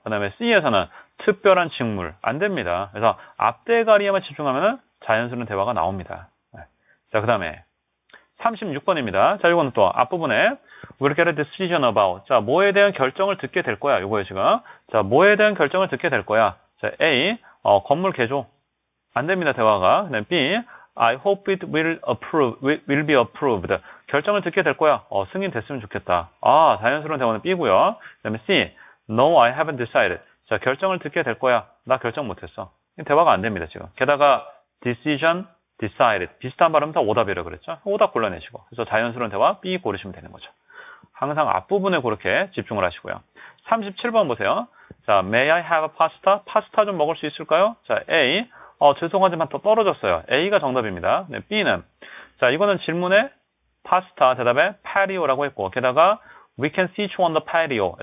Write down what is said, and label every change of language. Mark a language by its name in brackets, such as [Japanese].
[Korean] 그 다음에 C에서는 특별한 직물. 안 됩니다. 그래서 앞대가리에만 집중하면 자연스러운 대화가 나옵니다. 자, 그 다음에 36번입니다. 자, 이거는 또 앞부분에 [English] We'll get a decision about. [Korean] 자, 뭐에 대한 결정을 듣게 될 거야. 요거예요, 지금. 자, 뭐에 대한 결정을 듣게 될 거야. 자, A, 건물 개조. 안 됩니다, 대화가. 그다음 [English] B, I hope it will be approved. [Korean] 결정을 듣게 될 거야. 승인됐으면 좋겠다. 자연스러운 대화는 B고요. 그다음에 [English] C, No, I haven't decided. [Korean] 자, 결정을 듣게 될 거야. 나 결정 못했어. 대화가 안 됩니다, 지금. 게다가 [English] decision, decided. [Korean] 비슷한 발음 다 오답이라고 그랬죠. 오답 골라내시고. 그래서 자연스러운 대화 B 고르시면 되는 거죠. 항상 앞부분에 그렇게 집중을 하시고요. 37번 보세요. 자, [English] May I have a pasta? [Korean] 파스타 좀 먹을 수 있을까요? 자, A, 죄송하지만 더 떨어졌어요. A가 정답입니다. 네, B는, 자, 이거는 질문에 파스타 대답에 patio라고 했고, 게다가 [English] we can sit on the patio.